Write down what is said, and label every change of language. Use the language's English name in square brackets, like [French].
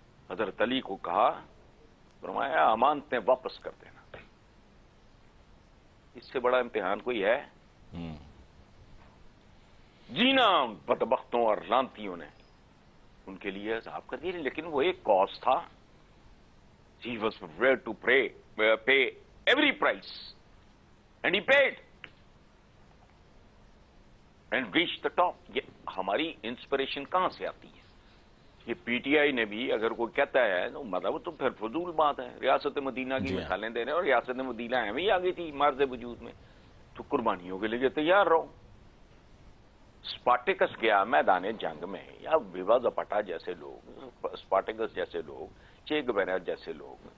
[Urdu] حضرت علی کو کہا، فرمایا امانتیں واپس کر دینا. اس سے بڑا امتحان کوئی ہے؟ جینا بدبختوں اور لانتیوں نے ان کے لیے عذاب کر دیا. لیکن وہ ایک کاز تھا. [English] He was prepared to pay every price and he paid and reached the top. [Urdu] یہ ہماری انسپریشن کہاں سے آتی ہے؟ یہ پی ٹی آئی نے بھی اگر کوئی کہتا ہے تو مطلب تو پھر فضول بات ہے. ریاست مدینہ کی مثالیں دے رہے ہیں، اور ریاست مدینہ ہمیں ہی آ گئی تھی مارز وجود میں. تو قربانیوں کے لیے تیار رہو. اسپارٹیکس گیا میدان جنگ میں، یا ویوا زپاٹا جیسے لوگ، اسپارٹیکس جیسے لوگ، چے گویرا جیسے لوگ.